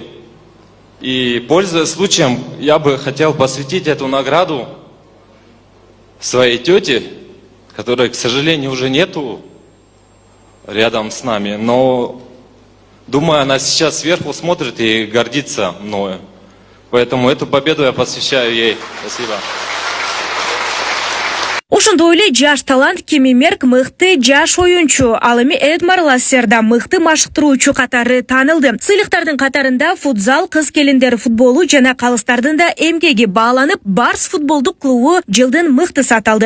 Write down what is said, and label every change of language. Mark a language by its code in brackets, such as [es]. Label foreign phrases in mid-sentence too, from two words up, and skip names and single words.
[ru] И, пользуясь случаем, я бы хотел посвятить эту награду своей тете, которой, к сожалению, уже нету рядом с нами. Но, думаю, она сейчас сверху смотрит и гордится мною. Поэтому эту победу я посвящаю ей. Спасибо. [ky] Ошондой эле жаш талант Кими Мерк мыкты жаш оюнчу, ал эми Эдмар Лассерда мыкты машыктыруучу катары таанылды. Сыйлыктардын катарында футзал, кыз келиндер футболу жана калыстардын да эмгеги бааланып, Барс футболдук клубу жылдын мыктысы аталды.